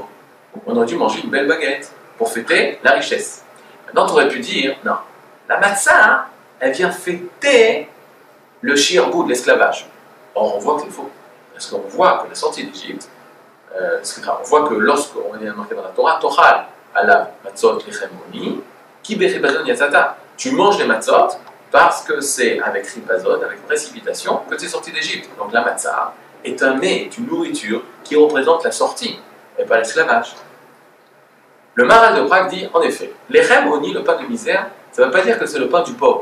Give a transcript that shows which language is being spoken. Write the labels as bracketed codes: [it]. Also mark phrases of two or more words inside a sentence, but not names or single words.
[fr] On aurait dû manger une belle baguette pour fêter la richesse. Maintenant, tu aurais pu dire, non, la matzah, elle vient fêter le shirbou de l'esclavage. Or, on voit que c'est faux. Parce qu'on voit que la sortie d'Égypte, on voit que lorsqu'on est marqué dans la Torah, [he] תאכל עליו מצות לחם עני כי בחפזון יצאת. [fr] Tu manges les matzot parce que c'est avec ripazon, avec précipitation, que tu es sorti d'Égypte. Donc la matzah est un mets, est une nourriture qui représente la sortie, et pas l'esclavage. Le Maharal de Prague dit, en effet, [he] לחם עני, [fr] le pain de misère, ça ne veut pas dire que c'est le pain du pauvre.